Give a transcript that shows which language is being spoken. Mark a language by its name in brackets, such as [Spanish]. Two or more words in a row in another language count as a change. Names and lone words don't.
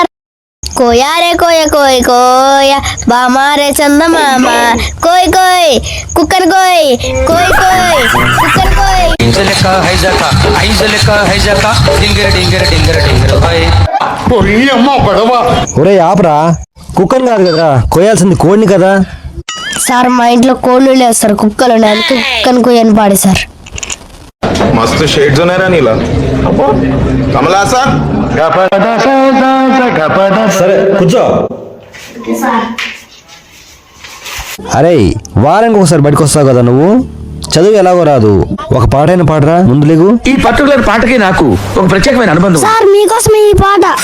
[Telugu] కోయా రే కోయ కోయ్ కోయ, బామా రే చందమామ, కోయ్ కోయ్ కుక్కర్ కోయ్, కోయ్ కోయ్ కుక్కర్ కోయ్. ఒరే ఆపరా, కుక్కర్ కాదు కదరా, కోయాల్సింది కోడిని కదా. సార్ మా ఇంట్లో కోళ్ళు లేవు సార్, కుక్కలు ఉన్నాయి, అందుకే కుక్కను కోయని పాడి సార్. [Marathi] मस्त शेड्स होणार नीला कमला असा [Telugu] సరే కూర్చో. అరే వారానికి ఒకసారి బయటకు వస్తావు కదా నువ్వు, చదువు ఎలాగో రాదు, ఒక పాటైన పాడరా ముందు లేగు. ఈ పర్టికులర్ పాటకి నాకు ఒక ప్రత్యేకమైన అనుబంధం. సార్ మీకోసమే ఈ పాట.